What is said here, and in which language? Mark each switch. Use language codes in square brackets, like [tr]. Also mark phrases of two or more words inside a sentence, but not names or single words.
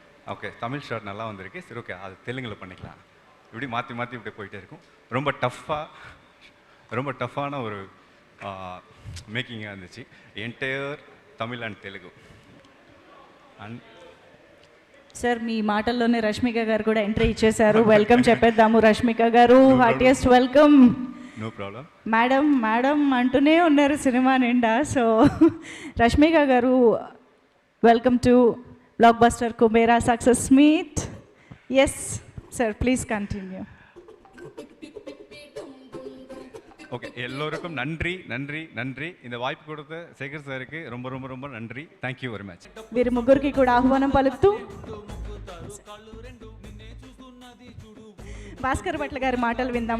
[ta] ஓகே, தமிழ் ஷார்ட் நல்லா வந்திருக்கு. சரி, ஓகே, அது தெலுங்கில் பண்ணிக்கலாம். இப்படி மாற்றி மாற்றி இப்படி போயிட்டே இருக்கும். ரொம்ப டஃப்பான ஒரு மேக்கிங்காக இருந்துச்சு. [en] entire Tamil and Telugu. And [te] సార్ మీ మాటల్లోనే రష్మిక గారు కూడా ఎంట్రీ ఇచ్చేశారు. వెల్కమ్ చెప్పేద్దాము రష్మిక గారు. [en] heartiest welcome. No problem. [te] మేడం మేడం అంటూనే ఉన్నారు సినిమా నిండా. [en] So Rashmika garu, welcome to blockbuster Kubera success meet. Yes sir, please continue. [ta] ஓகே, எல்லோருக்கும் நன்றி நன்றி நன்றி. இந்த வாய்ப்பு கொடுத்த சேகர் சாருக்கு ரொம்ப ரொம்ப ரொம்ப நன்றி. [en] Thank you very much. [te] వీరి ముగ్గురికి కూడా ఆహ్వానం పలుకుతూ భాస్కర్ భట్ల గారి మాటలు విందాం.